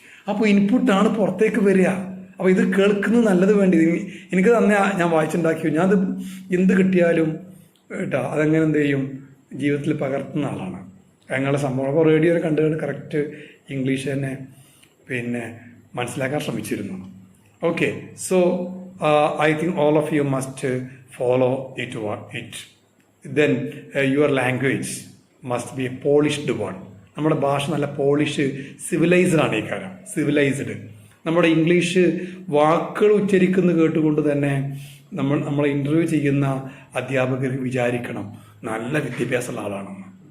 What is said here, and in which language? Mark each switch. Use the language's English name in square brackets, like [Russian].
[Malayalam] അപ്പോൾ ഇൻപുട്ടാണ് പുറത്തേക്ക് വരിക. അപ്പോൾ ഇത് കേൾക്കുന്നത് നല്ലത് വേണ്ടി എനിക്ക് തന്നെ ഞാൻ വായിച്ചുണ്ടാക്കി, ഞാനത് എന്ത് കിട്ടിയാലും കേട്ടോ അതെങ്ങനെ എന്ത് ചെയ്യും, ജീവിതത്തിൽ പകർത്തുന്ന ആളാണ്. അങ്ങനെയുള്ള സംഭവം. അപ്പോൾ റേഡിയോയിൽ കണ്ടുകൊണ്ട് കറക്റ്റ് ഇംഗ്ലീഷ് തന്നെ പിന്നെ മനസ്സിലാക്കാൻ ശ്രമിച്ചിരുന്നു. [English] Okay, so I think all of you must follow it. Then your language must be a polished one. [Malayalam] നമ്മുടെ ഭാഷ നല്ല പോളിഷ്, സിവിലൈസ്ഡ് ആണ് ഈ കാര്യം, സിവിലൈസ്ഡ്. നമ്മുടെ ഇംഗ്ലീഷ് വാക്കുകൾ ഉച്ചരിക്കുന്നത് കേട്ടുകൊണ്ട് തന്നെ നമ്മളെ ഇൻ്റർവ്യൂ ചെയ്യുന്ന അധ്യാപകർ വിചാരിക്കണം നല്ല വിദ്യാഭ്യാസമുള്ള ആളാണെന്ന്.